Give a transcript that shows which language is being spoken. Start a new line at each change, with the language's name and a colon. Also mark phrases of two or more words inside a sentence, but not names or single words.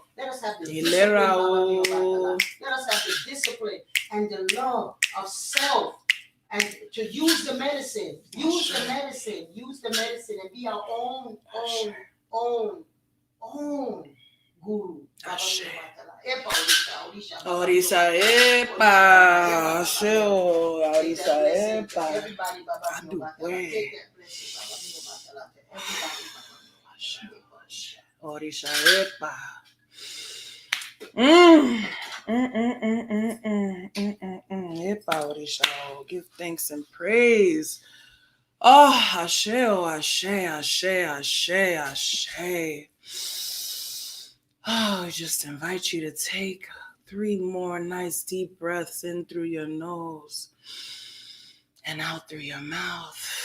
English: Let us have the discipline,
Yoruba: Baba Mi Obatala.
English: Let us have the discipline and the love of self, and to use the medicine, and be our own guru.
Yoruba: Orisa epa, Orisa epa.
English: Everybody,
Yoruba: Baba Mi Obatala,
English: take that blessing,
Yoruba: Baba Mi Obatala,
English: to everybody,
Yoruba: Baba Mi Obatala. Orisa epa. Epa, Orisa.
English: Give thanks and praise. Oh,
Yoruba: Ashe, Ashe.
English: Oh, I just invite you to take 3 more nice deep breaths in through your nose and out through your mouth.